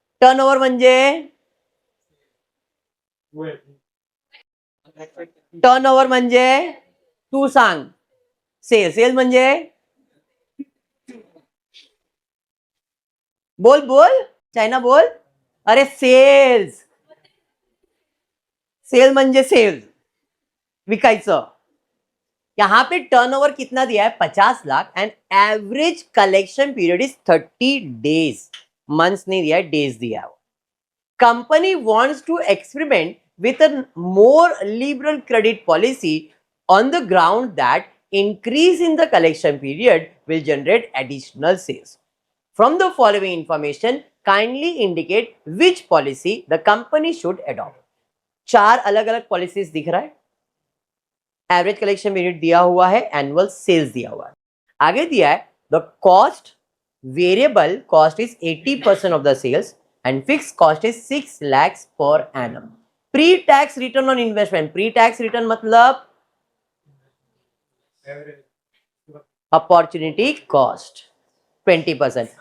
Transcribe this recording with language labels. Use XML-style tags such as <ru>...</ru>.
<mr>Turnover म्हणजे turnover म्हणजे तू सांग। सेल्स म्हणजे बोल बोल चायना बोल। अरे सेल्स म्हणजे सेल्स, विकायचं।</mr> <hi>यहां पे टर्नओवर कितना दिया है? 50 lakh</hi> <en>And average collection period is 30 days.</en> <hi>Months नहीं दिया है, डेज दिया है।</hi> <en>Company wants to experiment with a more liberal credit policy on the ground that increase in the collection period will generate additional sales. From the following information, kindly indicate which policy the company should adopt.</en> <hi>चार अलग अलग policies दिख रहा है। Average collection period दिया हुआ है, annual sales दिया हुआ है। आगे दिया है</hi> <en>The cost, variable cost is 80% of the sales and fix cost is 6 lakhs per annum.</en> <hi>Pre tax return on investment, pre tax return मतलब अपॉर्चुनिटी कॉस्ट 20%।</hi>